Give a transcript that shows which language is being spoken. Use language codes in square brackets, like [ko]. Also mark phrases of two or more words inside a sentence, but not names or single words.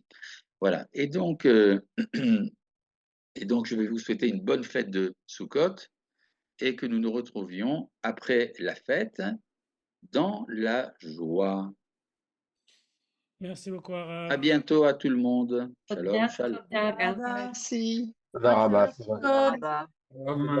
[fr] Voilà. Et donc, je vais vous souhaiter une bonne fête de Sukkot et que nous nous retrouvions après la fête dans la joie. Merci beaucoup, À Arav. bientôt à tout le monde. [he] Shalom, תודה, shalom. תודה, גם. [fr] merci. [he] תודה רבה. כל טוב. תודה.